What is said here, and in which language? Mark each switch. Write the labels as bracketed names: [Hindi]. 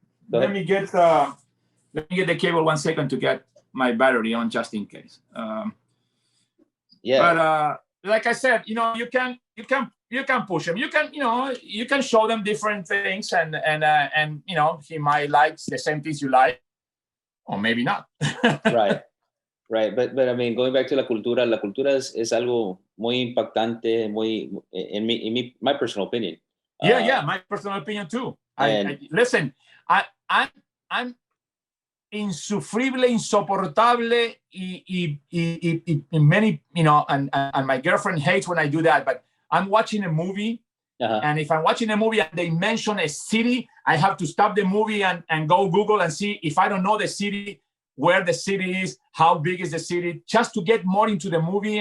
[English] Let me get the cable 1 second to get my battery on, just in case. But like I said, you can push them. You can show them different things, and he might like the same things you like, or maybe not. Right. But I mean, going back to [Spanish] la cultura es algo muy impactante, muy [English] in my personal opinion. My personal opinion too. Listen, I'm [Spanish] insufrible, insoportable, y [English] many, and my girlfriend hates when I do that, but I'm watching a movie, and if I'm watching a movie and they mention a city, I have to stop the movie and go Google and see if I don't know the city, where the city is, how big is the city, just to get more into the movie.